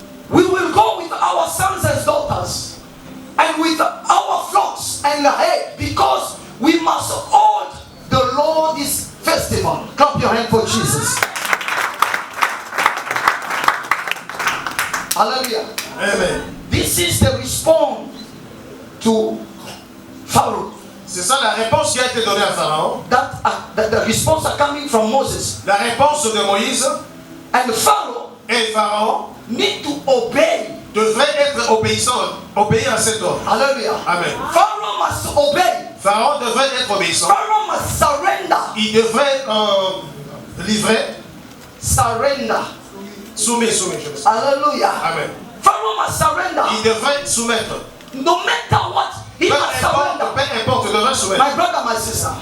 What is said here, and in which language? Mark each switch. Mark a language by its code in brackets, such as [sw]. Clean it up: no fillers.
[en] We will go with our sons and daughters and with our flocks and herds because we must hold the Lord's festival. Clap your hand for Jesus. Hallelujah. Amen. This is the response to Pharaoh. [fr] C'est ça la réponse qui a été donnée à Pharaon. [en] The response are coming from Moses. [fr] La réponse de Moïse [en] And Pharaoh [fr] et Pharaon [en] need to obey. [fr] devrait être obéissant, obéir à cet ordre. Hallelujah. Amen. [en] Pharaoh must obey. [fr] Pharaon devrait être obéissant. [en] Pharaoh must surrender. [fr] Il devrait livrer, [en] Surrender. [fr] soumis. Hallelujah. Amen. [en] Pharaoh must surrender. [fr] Il devrait soumettre. [en] No matter what, he [fr] Peu [en] must surrender. [fr] importe, il devrait soumettre. [en] My brother, my sister.